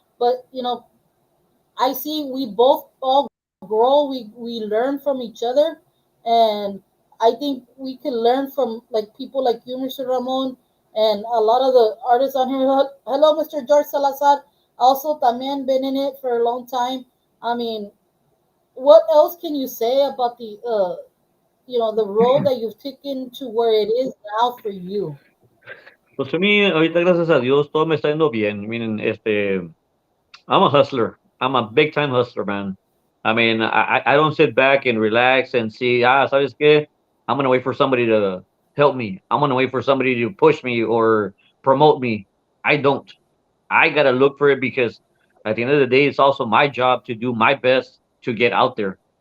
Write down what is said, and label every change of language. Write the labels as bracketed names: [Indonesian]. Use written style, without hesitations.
[English] But I see we both all grow. We learn from each other, and I think we can learn from like people like you, Mr. Ramon, and a lot of the artists on here. Hello, Mr. George Salazar. Also, también been in it for a long time. I mean, what else can you say about the road that you've taken to where it is now for you? [Spanish] Pues a mí, ahorita, gracias a Dios, todo me está yendo bien. [English] Miren, I'm a hustler. I'm a big time hustler, man. I mean, I don't sit back and relax and see, [Spanish] ¿sabes qué? [English] I'm going to wait for somebody to help me. I'm going to wait for somebody to push me or promote me. I don't. I got to look for it because at the end of the day, it's also my job to do my best to get out there.